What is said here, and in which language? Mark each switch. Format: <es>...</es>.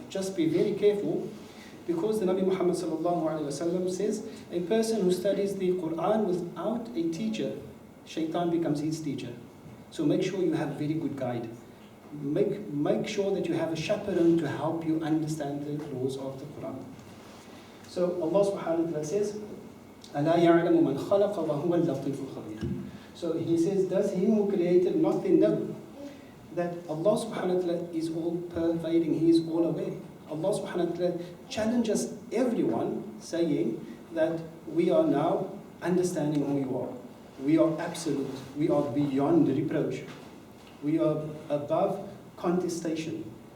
<en>Just be very careful, because the Nabi Muhammad says, a person who studies the Quran without a teacher, shaitan becomes his teacher. So make sure you have a very good guide. Make sure that you have a chaperone to help you understand the laws of the Quran. So Allah subhanahu wa ta'ala says,</en> <ar>أَلَا يَعْلَمُ مَنْ خَلَقَ وَهُوَ اللَّطِيفُ الْخَبِيرُ.</ar> <en>So he says, does he who created not then know that Allah subhanahu wa ta'ala is all pervading, he is all aware. Allah subhanahu wa ta'ala challenges everyone, saying that we are now understanding who you are. We are absolute, we are beyond reproach. We are above contestation.</en>